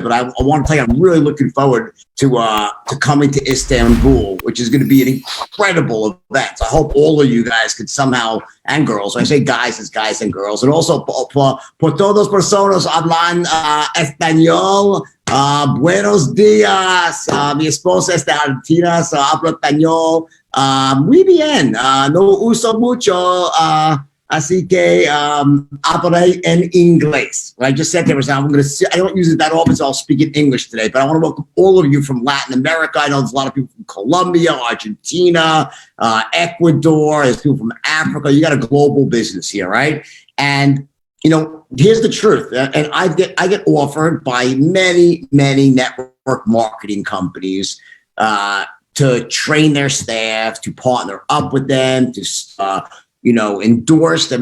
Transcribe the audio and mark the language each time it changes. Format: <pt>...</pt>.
<en>But I want to tell you, I'm really looking forward to coming to Istanbul, which is going to be an incredible event. So I hope all of you guys could somehow, and girls, when I say guys, it's guys and girls, and also</en> <es>por todos personas hablan español. Buenos días. Mi esposa es de Argentina, so hablo español. Muy bien. No uso mucho. Así que hablaré en inglés.</es> <en>What I just said there was, I don't use it that often, so I'll speak in English today. But I want to welcome all of you from Latin America. I know there's a lot of people from Colombia, Argentina, Ecuador. There's people from Africa. You got a global business here, right? And here's the truth. And I get offered by many network marketing companies to train their staff, to partner up with them, to endorse them.</en>